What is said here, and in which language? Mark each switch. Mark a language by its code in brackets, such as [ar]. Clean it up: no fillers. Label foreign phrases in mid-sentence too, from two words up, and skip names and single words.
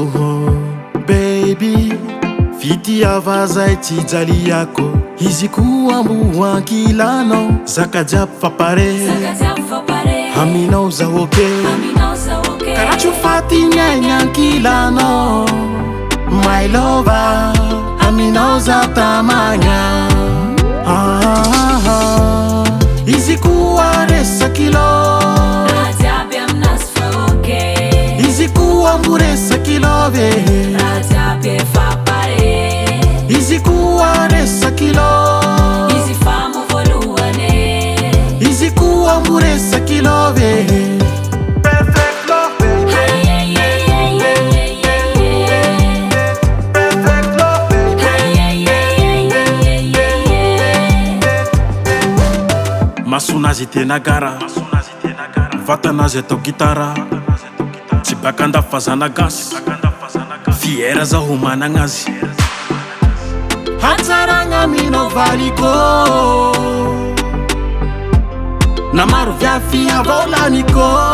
[mg] Baby, fitiava zay tsy jaliako, izy koa ambo ankilanao. Zaka jiaby fa pare, aminao za oke, karaha tsy ho faty ny ainy ankilanao. [en] My lover, [mg] aminao za tamagna. Izy koa resakilo, izy koa ambo resakilo ve, izy koa resakilo, izy koa ambo resakilo ve. [en] Perfect love baby, perfect love baby. [mg] Masonazy tena gara, vatanazy atao gitara, tsy baka andafazana gasy, fiera zaho managnazy. Hatsaragna aminao valiko, na maro viafy avaolaniko.